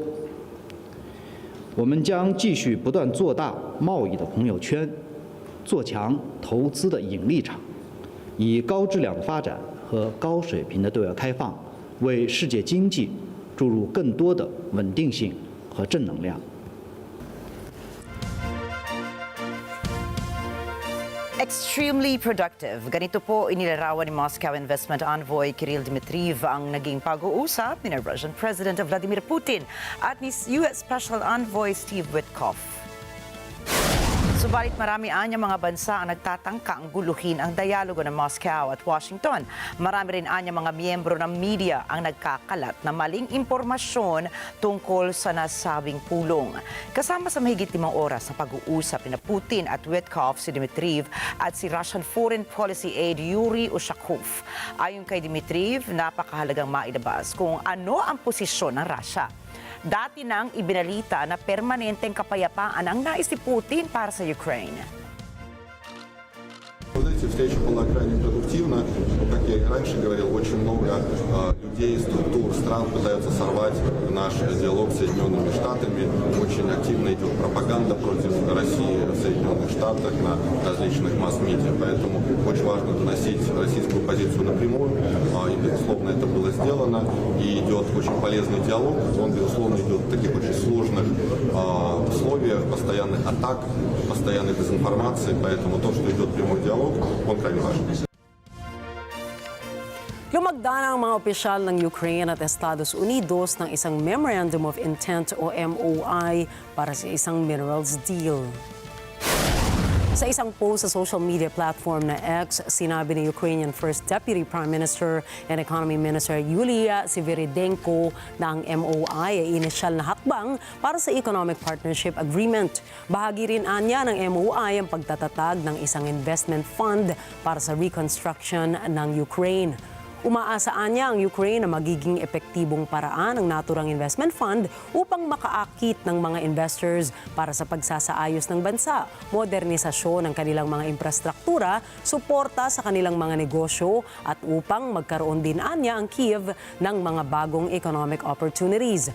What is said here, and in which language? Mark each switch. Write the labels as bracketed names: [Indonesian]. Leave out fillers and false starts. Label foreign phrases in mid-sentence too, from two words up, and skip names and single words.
[Chinese] 我们将继续不断做大贸易的朋友圈，做强投资的引力场，以高质量的发展和高水平的对外开放，为世界经济注入更多的稳定性和正能量。 [English] Extremely productive. [Filipino] Ganito po inilarawan ni Moscow Investment Envoy Kirill Dmitriev ang naging pag-uusap ni Russian President Vladimir Putin at ni US Special Envoy Steve Witkoff. Subalit marami anya mga bansa ang nagtatangka ang guluhin ang dialogo ng Moscow at Washington. Marami rin anya mga miyembro ng media ang nagkakalat na maling impormasyon tungkol sa nasabing pulong. Kasama sa mahigit 5 oras na pag-uusap ni Putin at Witkoff si Dmitriev at si Russian Foreign Policy Aide Yuri Ushakov. Ayon kay Dmitriev, napakahalagang mailabas kung ano ang posisyon ng Russia. Dati nang ibinalita na permanenteng kapayapaan ang nais ni Putin para sa Ukraine. [Russian] Встреча была крайне продуктивна. Как я и раньше говорил, очень много людей, структур, стран пытаются сорвать наш диалог с Соединенными Штатами. Очень активно идет пропаганда против России в Соединенных Штатах на различных масс-медиа. Поэтому очень важно доносить российскую позицию напрямую. И, безусловно, это было сделано. И идет очень полезный диалог. Он, безусловно, идет в таких очень сложных условиях, постоянных атак, постоянной дезинформации. Поэтому то, что идет прямой диалог, он крайне важен. [Filipino] Lumagda na ang mga opisyal ng Ukraine at Estados Unidos ng isang Memorandum of Intent o MOI para sa isang [English] minerals deal. [Filipino] Sa isang post sa [English] social media platform [Filipino] na X, sinabi ni Ukrainian First Deputy Prime Minister and Economy Minister Yulia Sviridenko na ang MOI ay inisyal na hakbang para sa Economic Partnership Agreement. Bahagi rin anya ng MOI ang pagtatatag ng isang [English] investment fund [Filipino] para sa reconstruction ng Ukraine. Umaasaan niya ang Ukraine na magiging epektibong paraan ng naturang [English] investment fund [Filipino] upang makaakit ng mga investors para sa pagsasaayos ng bansa, modernisasyon ng kanilang mga infrastruktura, suporta sa kanilang mga negosyo at upang magkaroon din anya ang Kiev ng mga bagong [English] economic opportunities.